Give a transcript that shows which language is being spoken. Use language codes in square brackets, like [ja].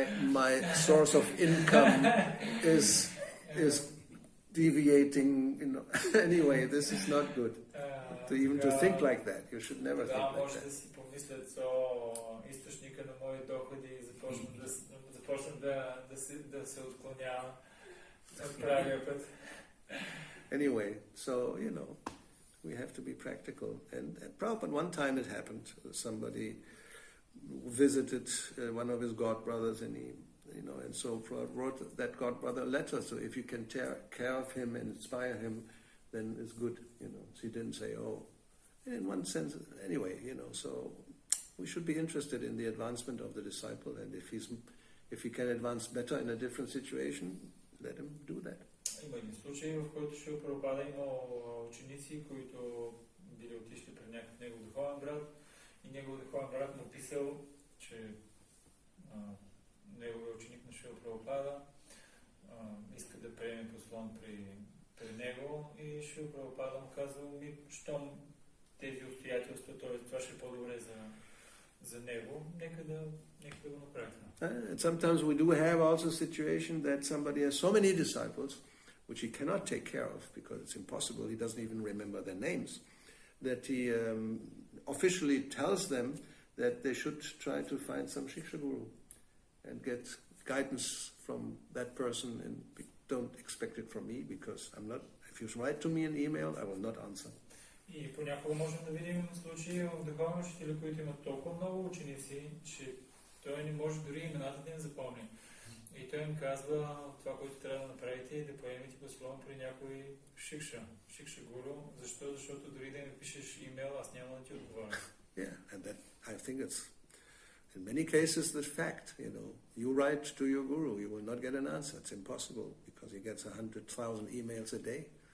[en] my source of income is deviating. Anyway, this is not good. To think like that, you should never think like [bg] може [en] that. [bg] да си помислят, източника на мои доходи и започна да се отклонява от правия път. [en] Anyway, so we have to be practical. And Prabhupada, one time it happened. Somebody visited one of his godbrothers, and and so Prabhupada wrote that godbrother a letter. So if you can take care of him and inspire him, then it's good. So he didn't say, oh. And in one sense, anyway, so we should be interested in the advancement of the disciple, and if he can advance better in a different situation, let him do that. [bg] Има един случай, в който Шрила Прабхупада имал ученици, които били отишли пред някакъв негов духовен брат и негов духовен брат му писал, че неговият ученик на Шрила Прабхупада иска да приеме послон при него и Шрила Прабхупада му казал, щом тези обстоятелства, т.е. това ще е по-добре за него, нека да го направим. [en] Sometimes we do have also a situation that somebody has so many disciples which he cannot take care of because it's impossible, he doesn't even remember their names, that he officially tells them that they should try to find some Siksha-guru and get guidance from that person, and don't expect it from me because if you write to me an email, I will not answer. [bg] И понякога можем да видим случаи в духовни учители, които имат толкова много ученици, че той не може дори имената да им запомни. И той им казва, това, което трябва да направите е да поемете послон при някой шикша-гуру. Защо? Защото дори да ми пишеш имейл, аз няма да ти отговоря. [en] Yeah, and that, I think it's, in many cases, the fact, you write to your guru, you will not get an answer. It's impossible, because he gets 100,000 emails a day.